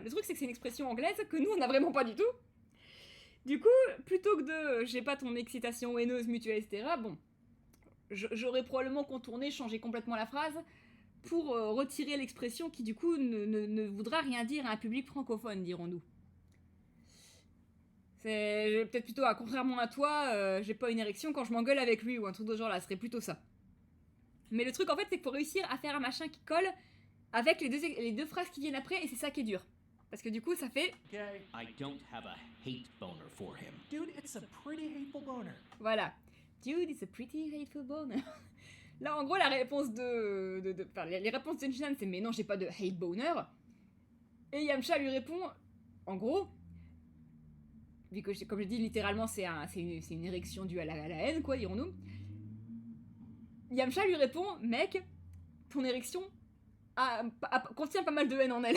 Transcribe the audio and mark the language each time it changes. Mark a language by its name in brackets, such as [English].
[French] Le truc, c'est que c'est une expression anglaise que nous, on a vraiment pas du tout. Du coup, plutôt que de j'ai pas ton excitation haineuse mutuelle, etc., bon, j'aurais probablement contourné, changé complètement la phrase pour retirer l'expression qui, du coup, ne voudra rien dire à un public francophone, dirons-nous. C'est peut-être plutôt, contrairement à toi, j'ai pas une érection quand je m'engueule avec lui, ou un truc de genre là, ce serait plutôt ça. Mais le truc, en fait, c'est qu'il faut réussir à faire un machin qui colle avec les deux phrases qui viennent après, et c'est ça qui est dur. Parce que du coup, ça fait... [English] Okay. I don't have a hate boner for him. Dude, it's a pretty hateful boner. [French] Voilà. [English] Dude, it's a pretty hateful boner. [French] Là, en gros, la réponse enfin, les réponses de Shinhan, c'est « Mais non, j'ai pas de hate boner ». Et Yamcha lui répond, en gros, vu que, comme je dis, littéralement, c'est une érection due à la haine, quoi, dirons-nous. Yamcha lui répond « Mec, ton érection... contient pas mal de haine en elle.